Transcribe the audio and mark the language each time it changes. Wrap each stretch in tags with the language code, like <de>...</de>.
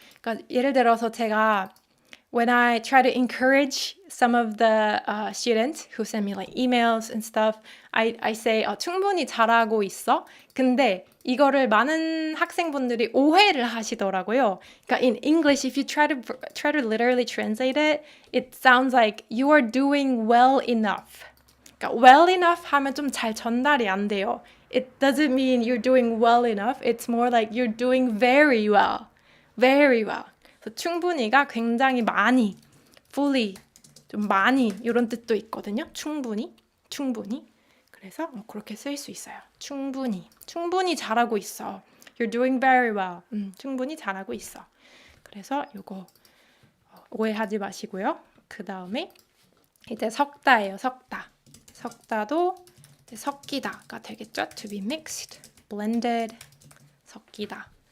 <ko>그러니까 예를 들어서 제가</ko> <en>when I try to encourage some of the students who send me like emails and stuff, I say</en> <ko>충분히 잘하고 있어. 근데 이거를 많은 학생분들이 오해를 하시더라고요. 그러니까</ko> <en>in English, if you try to literally translate it, it sounds like you are doing well enough.</en> <ko>그러니까</ko> <en>well enough</en> <ko>하면 좀 잘 전달이 안 돼요.</ko> <en>It doesn't mean you're doing well enough. It's more like you're doing very well. Very well.</en> <ko>그래서 충분히가 굉장히 많이, fully, 좀 많이 이런 뜻도 있거든요. 충분히. 그래서 그렇게 쓸 수 있어요. 충분히 잘하고 있어.</ko> <en>You're doing very well.</en> <ko>충분히 잘하고 있어. 그래서 이거 오해하지 마시고요. 그 다음에 이제 석다예요. 석다도 이제 섞이다가 되겠죠.</ko> <en>To be mixed, blended, 섞이다.</en>